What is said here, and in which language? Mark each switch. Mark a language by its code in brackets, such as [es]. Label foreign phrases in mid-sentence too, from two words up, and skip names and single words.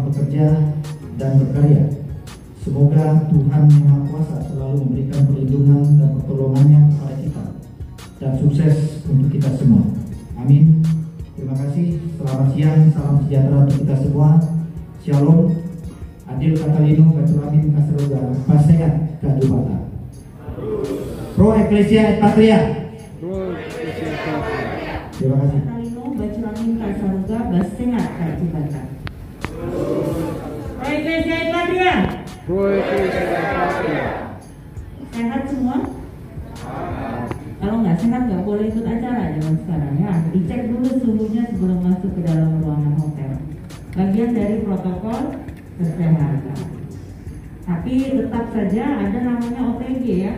[id] bekerja dan berkarya. Semoga Tuhan Yang Maha Kuasa selalu memberikan perlindungan dan pertolongannya kepada kita dan sukses untuk kita semua. Amin. Terima kasih. Selamat siang. Salam sejahtera untuk kita semua. Shalom. [knx] Adil Katalino Katulamin Kasroga Pasehat Kadubata. [la] Pro Ecclesia et Patria. Pro Ecclesia et Patria. [id] Terima kasih. [knx] Katalino Baculamin Kasroga Pasehat Kadubata. [la] Pro Ecclesia et Patria. Pro Ecclesia et Patria. [id] Sehat semua? Kalau nggak sehat nggak boleh ikut acara zaman sekarang ya. Dicek dulu suhunya sebelum masuk ke dalam ruangan hotel. Bagian dari protokol kesehatan. Tapi tetap saja ada namanya OTG ya.